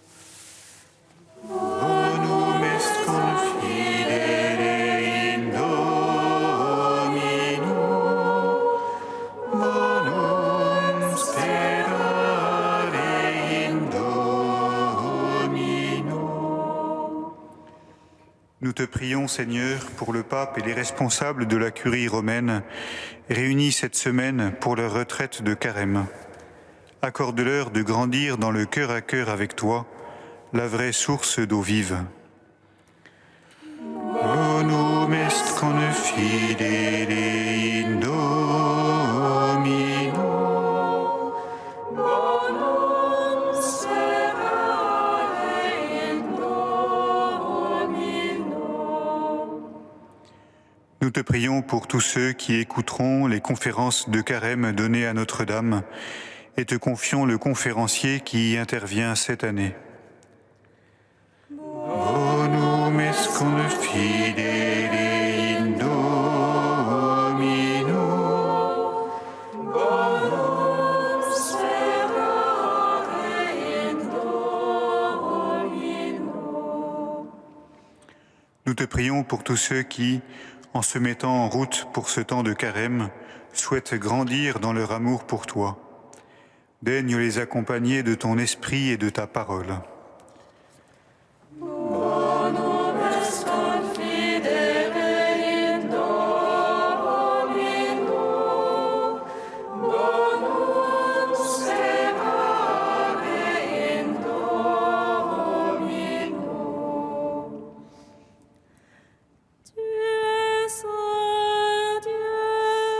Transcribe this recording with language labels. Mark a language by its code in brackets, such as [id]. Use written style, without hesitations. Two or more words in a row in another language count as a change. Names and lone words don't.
[la] Bonum est confidere in Domino, bonum sperare in Domino. [fr] Nous te prions, Seigneur, pour le pape et les responsables de la curie romaine, réunis cette semaine pour leur retraite de carême. Accorde-leur de grandir dans le cœur à cœur avec toi, la vraie source d'eau vive. [la] Bonum est confidere in Domino, Bonum sperare in Domino. [fr] Nous te prions pour tous ceux qui écouteront les conférences de carême données à Notre-Dame et te confions le conférencier qui y intervient cette année. [la] Bonum est confidere in Domino, Bonum sperare in Domino. [fr] Nous te prions pour tous ceux qui, en se mettant en route pour ce temps de carême, souhaitent grandir dans leur amour pour toi. Daigne les accompagner de ton esprit et de ta parole. [la] Bonum est confidere in Domino, bonum sperare in Domino. [fr] Tu es saint Dieu.